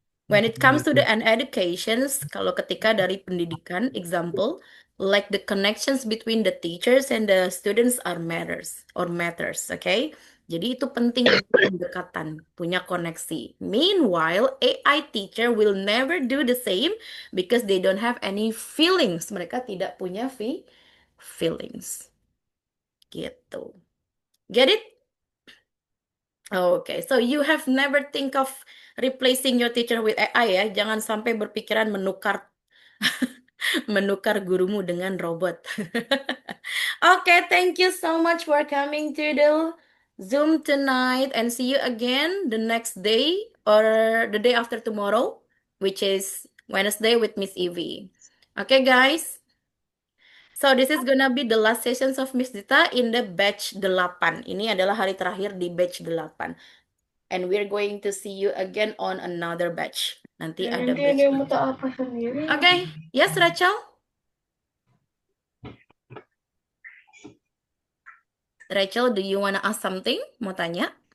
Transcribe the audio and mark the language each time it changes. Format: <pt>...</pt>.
<en>When it comes to the an educations,</en> <id>kalau ketika dari pendidikan,</id> <en>example, like the connections between the teachers and the students are matters, okay?</en> <id>Jadi itu penting untuk pendekatan, punya koneksi.</id> <en>Meanwhile, AI teacher will never do the same because they don't have any feelings.</en> <id>Mereka tidak punya feelings.</id> <en>Gitu. Get it? Okay, so you have never think of replacing your teacher with AI ya.</en> <id>Jangan sampai berpikiran menukar gurumu dengan robot.</id> <en>Okay, thank you so much for coming to the Zoom tonight and see you again the next day or the day after tomorrow, which is Wednesday with Miss Evie. Okay, guys. So this is gonna be the last sessions of Miss Dita in the batch 8.</en> <id>Ini adalah hari terakhir di batch 8.</id> <en>And we're going to see you again on another batch.</en> <id>Nanti ada Nanti batch ada yang baru. mau apa sendiri.</id> <en>Okay. Yes, Rachel? Rachel, do you wanna ask something?</en> <id>Mau tanya?</id>